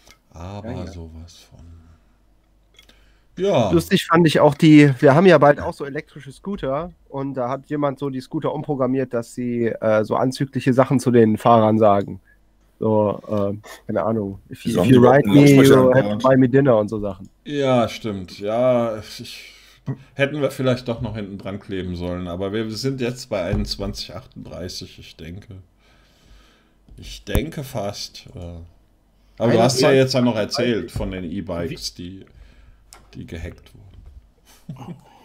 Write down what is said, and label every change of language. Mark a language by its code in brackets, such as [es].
[de] Aber ja, ja. Sowas von. Ja. Lustig fand ich auch die, wir haben ja bald auch so elektrische Scooter und da hat jemand so die Scooter umprogrammiert, dass sie so anzügliche Sachen zu den Fahrern sagen. So, keine Ahnung. [en] If you ride me, you have to buy me dinner [de] und so Sachen. Ja, stimmt. Ja, hätten wir vielleicht doch noch hinten dran kleben sollen, aber wir sind jetzt bei 21:38, ich denke. Ich denke fast. Aber du hast ja jetzt ja noch erzählt von den E-Bikes, die gehackt wurden.